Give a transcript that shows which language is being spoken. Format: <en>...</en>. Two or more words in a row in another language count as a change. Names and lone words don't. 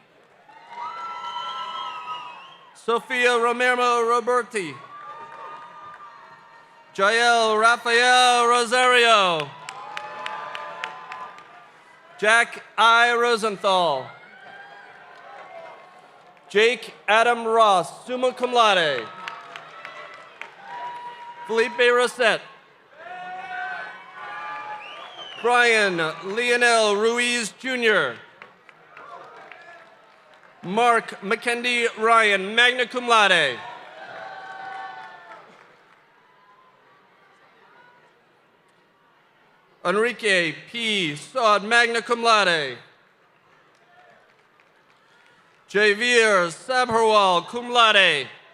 <en>Sofia Romero Roberti. Jael Rafael Rosario. Jack I. Rosenthal. Jake Adam Ross,</en> <la>summa cum laude.</la> <en>Felipe Rosette. Brian Lionel Ruiz Jr. Mark McKendy Ryan,</en> <la>magna cum laude.</la> <en>Enrique P.</en> <la>Sod, magna cum laude.</la> <en>Javier Sabharwal,</en> <la>cum laude.</la>